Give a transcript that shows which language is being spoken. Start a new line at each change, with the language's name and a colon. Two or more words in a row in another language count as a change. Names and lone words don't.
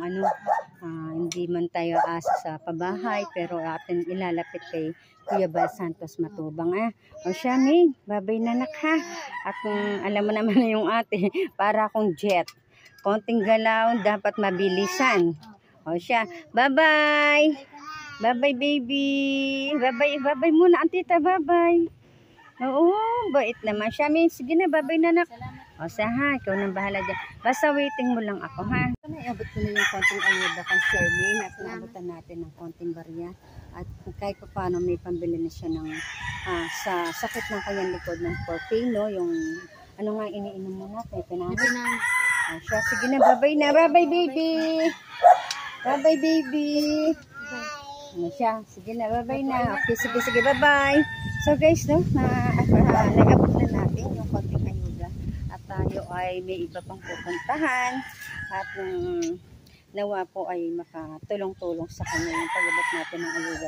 Filipino: Hindi man tayo asa sa pabahay, pero atin ilalapit kay Kuya Bal Santos Matubang. O siya, May, babay na, nak, ha? At alam mo naman na yung ate, para akong jet. Konting galaw, dapat mabilisan. O siya,
English: bye-bye! Bye-bye, baby. Bye-bye muna, antita. Bye-bye.
Filipino: Oo, bait naman siya. Sige na, bye-bye na, nak. Salamat. O ha, ikaw nang bahala dyan. Basta waiting mo lang ako, ha. Naiabot ko na yung konting ayuda kang Charmaine at naabutan natin ng konting barya. At kahit pa paano may pambili na siya ng sa sakit ng kanyang likod ng Porpino, yung iniinom mo na, Mepanamic. O siya, sige na,
English: bye-bye na. Bye-bye, baby. Bye-bye, baby.
Filipino: Siya, sige na, bye-bye na. Okay, sige, bye-bye.
English: So guys,
Filipino: nag-abot na natin yung konting ayuda at tayo ay may iba pang pupuntahan at nawa po ay makatulong-tulong sa kanya yung pag-abot natin ng ayuda.